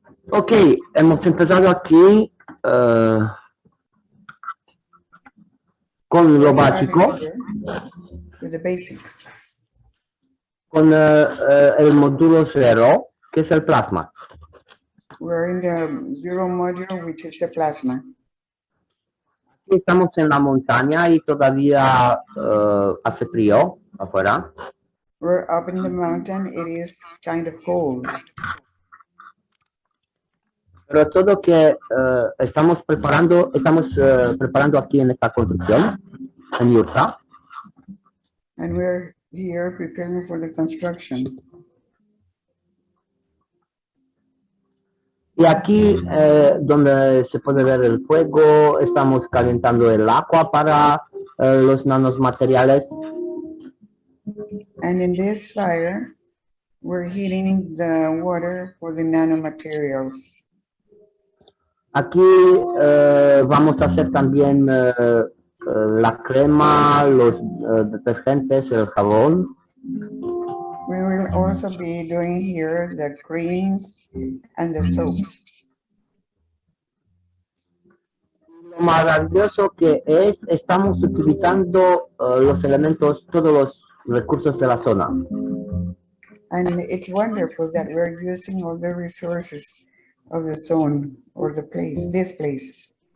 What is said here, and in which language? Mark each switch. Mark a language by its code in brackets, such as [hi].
[es] Ok, hemos empezado aquí con lo básico, [en] With the basics. [es] con el módulo 0, que es el plasma. [en] We're in the 0 module, which is the plasma. [es] Aquí estamos en la montaña y todavía hace frío afuera. [en] We're up in the mountain, it is kind of cold. [es] Pero todo que estamos preparando aquí en esta construcción, en Utah. [en] And we're here preparing for the construction. [es] Y aquí donde se puede ver el fuego, estamos calentando el agua para los nanomateriales. [en] And in this fire, we're heating the water for the nanomaterials. [es] Aquí vamos a hacer también la crema, los detergentes, el jabón. [en] We will also be doing here the creams and the soaps. [es] Lo maravilloso que es, estamos utilizando los elementos, todos los recursos de la zona. [en] And it's wonderful that we're using all the resources of the zone or the place, this place.